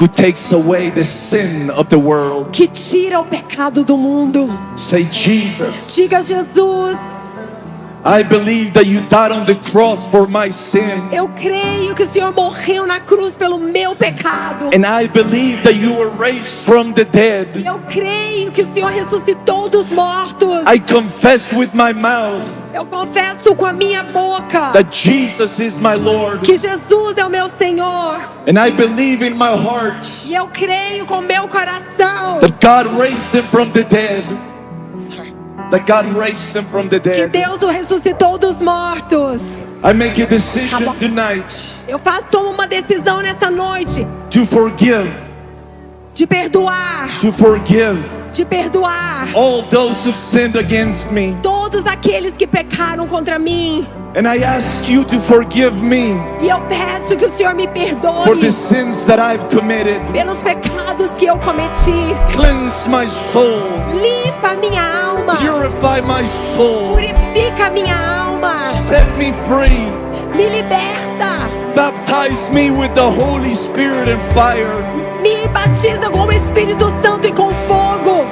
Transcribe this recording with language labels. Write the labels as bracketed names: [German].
[English] who takes away the sin of the world. [Portuguese] que tira o pecado do mundo. [English] Say, Jesus, [Portuguese] Diga: Jesus, [English] I believe that you died on the cross for my sin. [Portuguese] eu creio que o Senhor morreu na cruz pelo meu pecado. [English] And I believe that you were raised from the [Portuguese] E [English] dead. [Portuguese] eu creio que o Senhor ressuscitou dos mortos. [English] I confess with my mouth [Portuguese] Eu confesso com a minha boca [English] that Jesus is my Lord. [Portuguese] que Jesus é o meu Senhor. [English] And I believe in my heart [Portuguese] E eu creio com meu coração [English] that God raised him from the dead. That God raised him from the [Portuguese] que [English] dead. [Portuguese] Deus o ressuscitou dos mortos. [English] I make a decision tonight [Portuguese] Eu tomo uma decisão nessa noite [English] to forgive, [Portuguese] de perdoar, de perdoar [English] all those who've sinned against me. [Portuguese] todos aqueles que pecaram contra mim. [English] And I ask you to forgive me [Portuguese] E eu peço que o Senhor me [English] for [Portuguese] perdoe [English] the sins that I've committed. [Portuguese] pelos pecados que eu cometi. [English] Cleanse my soul. [Portuguese] Limpa a minha alma, [English] Purify my soul. [Portuguese] purifica a minha alma, [English] Set me free. [Portuguese] me liberta, [English] Baptize me with the Holy Spirit and fire. [Portuguese] me batiza com o Espírito Santo e com fogo.